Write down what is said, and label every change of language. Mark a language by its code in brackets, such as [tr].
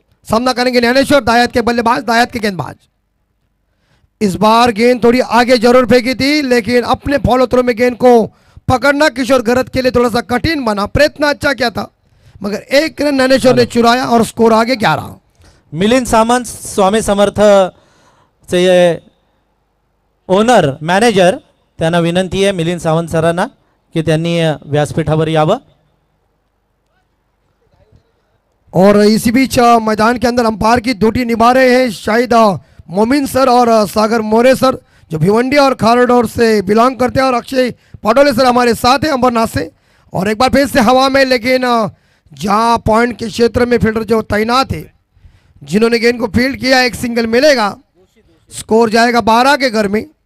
[hi] सामना करेंगे ज्ञानेश्वर, दायाद के बल्लेबाज, दायाद के गेंदबाज। इस बार गेंद थोड़ी आगे जरूर फेंकी थी, लेकिन अपने फॉलो थ्रो में गेंद को पकड़ना किशोर गर्ग के लिए थोड़ा सा कठिन बना। प्रयत्न अच्छा किया था मगर एक रन ज्ञानेश्वर ने चुराया और स्कोर आगे 11। [mr] मिलिंद सामंत स्वामी समर्थ चे ओनर मॅनेजर, त्यांना विनंती आहे मिलिंद सावंत सरांना की त्यांनी व्यासपीठावर यावं। [hi] और इसी बीच मैदान के अंदर अंपायर की ड्यूटी निभा रहे हैं शाहिद मोमिन सर और सागर मोरे सर, जो भिवंडी और खारडोर से बिलोंग करते हैं, और अक्षय पटोले सर हमारे साथ हैं अंबरनाथ से। और एक बार फिर से हवा में, लेकिन जहां पॉइंट के क्षेत्र में फील्डर जो तैनात है, जिन्होंने गेंद को फील्ड किया, एक सिंगल मिलेगा, स्कोर जाएगा 12 के घर में।